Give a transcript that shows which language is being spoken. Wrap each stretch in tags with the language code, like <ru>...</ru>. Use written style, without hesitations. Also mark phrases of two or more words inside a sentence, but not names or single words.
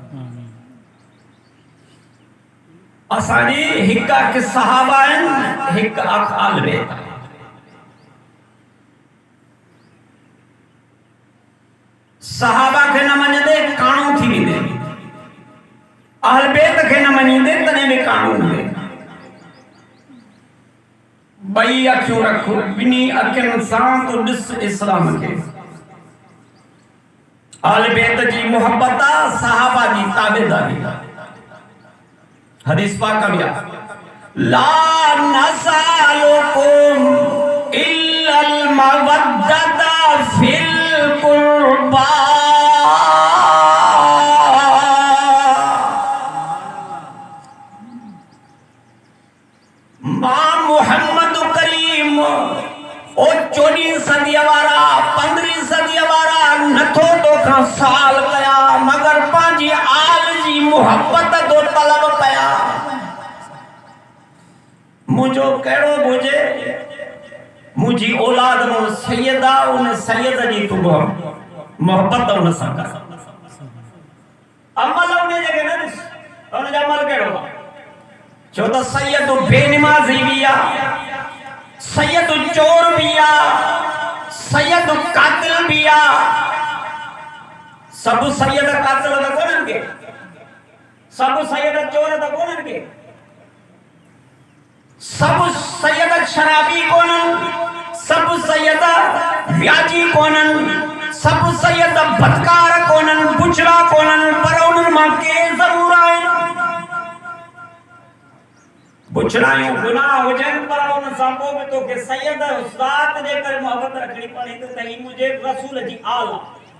<sd>असांजी हिक अख सहाबा आहिनि, हिक अख आल बैत। सहाबा के न मञदे काणो थी वेंदे, अहल बैत के न मञदे तने भी काणो हूंदे। बई अखियूं रख, बिनी अखियुनि सां तो ॾिस इस्लाम के। अहल बैत जी मोहब्बत आ, सहाबा जी ताबेदारी। हदीस पाक में</sd> <ar>لا نسألكم إلا المودة في القربى.</ar> <sd>मां मोहम्मद करीम ओ 14 सदी वारा 15 सदी वारा नथो तो खां साल कया मगर पांजी आल जी मोहब्बत तो तलब कया। मुझो कहिड़ो बुझे मुझी औलाद मो सैयदा उन सैयद जी तू मोहब्बत उन सां कर। अमल उन जे न ॾिस उन जो अमल कहिड़ो आहे। छो त सैयद बेनमाज़ी भी आ, सैयद चोर भी आ, सैयद कातिल भी आ। सब सैयद कातिल त कोन्हनि के, सब सैयद चोर त कोन्हनि के, सब सैयद शराबी कोन्हनि, सब सैयद व्याजी कोन्हनि, सब सैयद बदकार कोन्हनि, बुचड़ा कोन्हनि, पर उन्हनि मां के ज़रूर आहिनि। बुचड़ायूं गुनाह हुजनि पर उन सां पोइ बि तोखे सैयद ज़ात जे करे मोहब्बत रखणी पवंदी त ही मुंहिंजे रसूल जी आल आहे।</sd>